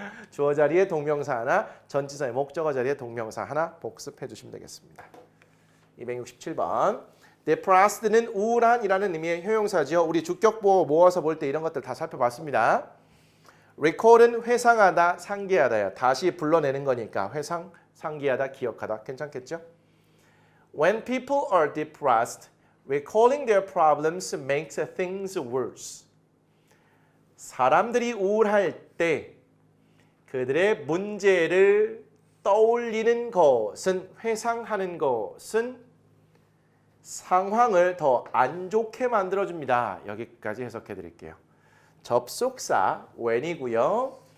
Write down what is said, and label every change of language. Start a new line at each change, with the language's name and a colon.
Korean: 주어 자리에 동명사 하나, 전치사의 목적어 자리에 동명사 하나 복습해 주시면 되겠습니다. 267번. depressed는 우울한이라는 의미의 형용사지요. 우리 주격보호 모아서 볼 때 이런 것들 다 살펴봤습니다. recall은 회상하다, 상기하다요. 다시 불러내는 거니까 회상, 상기하다, 기억하다. 괜찮겠죠?
English: When people are depressed, recalling their problems makes things worse.
Korean: 사람들이 우울할 때 그들의 문제를 떠올리는 것은, 회상하는 것은 상황을 더 안 좋게 만들어줍니다. 여기까지 해석해 드릴게요. 접속사 when이고요.